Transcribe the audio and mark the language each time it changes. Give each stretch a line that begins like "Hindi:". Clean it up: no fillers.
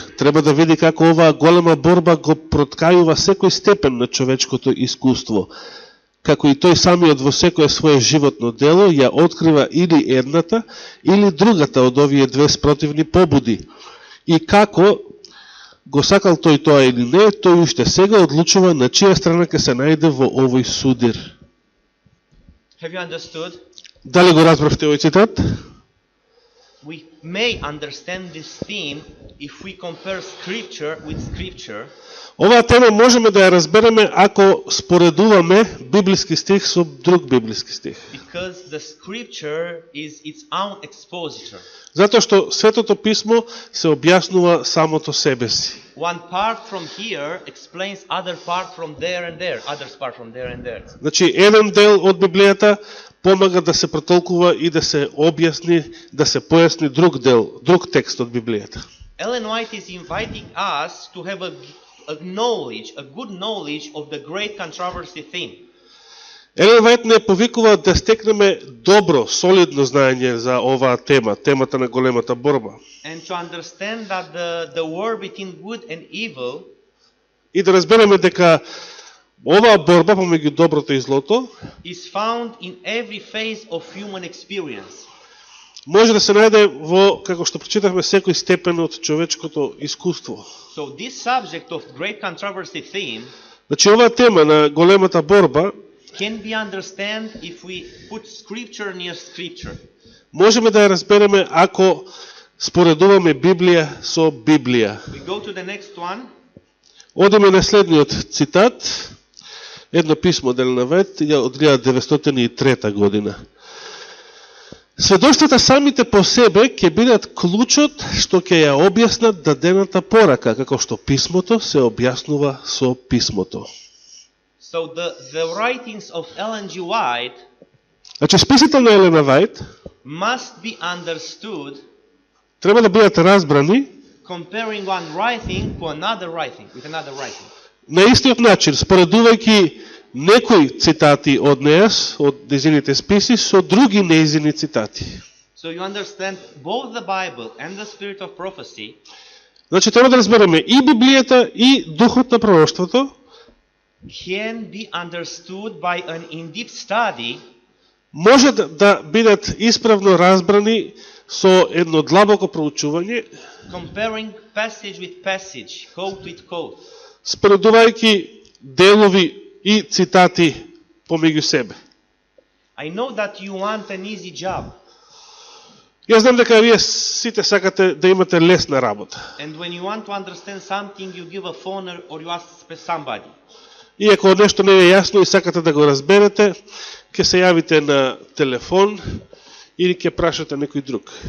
Macedonian: Треба да види како оваа голема борба го проткајува секој степен на човечкото искуство, како и тој самиот во секое свое животно дело ја открива или едната или другата од овие две спротивни побуди. И како го сакал тој тоа или не, тој уште сега одлучува на чија страна ќе се најде во овој судир.
English: Have you understood?
Macedonian: Дали го разбравте овој цитат?
English: We may understand this theme if we compare scripture with scripture.
Macedonian: Оваа тема можеме да ја разбереме ако споредуваме библиски стих со друг библиски стих.
English: Because the scripture is its own expositor.
Macedonian: Затоа што Светото писмо се објаснува самото себе си.
English: One part from here explains other part from there and there, others part from there and there.
Macedonian: Значи, еден дел од Библијата помага да се протолкува и да се објасни, да се појасни друг дел, друг текст од Библијата.
English: Ellen White is inviting us to have a good knowledge of the great controversy theme.
Macedonian: Елен Вајт не повикува да стекнеме добро, солидно знаење за оваа тема, темата на големата борба.
English: And to understand that the war between good and evil
Macedonian: И да разбереме дека оваа борба помеѓу доброто и злото
English: is found in every phase of human experience.
Macedonian: може да се најде во, како што прочитавме, секој степен од човечкото искуство.
English: So this subject of great controversy theme
Macedonian: Значи, оваа тема на големата борба
English: can be understand if we put scripture near scripture.
Macedonian: можеме да ја разбереме ако споредуваме Библија со Библија.
English: We go to the next one.
Macedonian: Одиме на следниот цитат, едно писмо од Елен Вајт од 1903 година. Сведоштвата самите по себе ќе бидат клучот што ќе ја објаснат дадената порака, како што писмото се објаснува со писмото.
English: So the writings of Ellen G. White
Macedonian: Значи, списите на Елена Вајт
English: must be understood
Macedonian: треба да бидат разбрани
English: comparing one writing to another writing, with another writing.
Macedonian: на истиот начин, споредувајќи некои цитати од неа, од незините списи, со други нејзини цитати.
English: So you understand both the Bible and the spirit of prophecy
Macedonian: Значи, треба да разбереме и Библијата, и духот на пророштвото,
English: can be understood by an in-depth study
Macedonian: може да бидат исправно разбрани со едно длабоко проучување,
English: comparing passage with passage, quote with quote.
Macedonian: споредувајќи делови и цитати помеѓу себе.
English: I know that you want an easy job,
Macedonian: Јас знам дека вие сите сакате да имате лесна работа.
English: and when you want to understand something, you give a phone or you ask somebody.
Macedonian: И ако нешто не е јасно и сакате да го разберете, ќе се јавите на телефон или ќе прашате некој друг.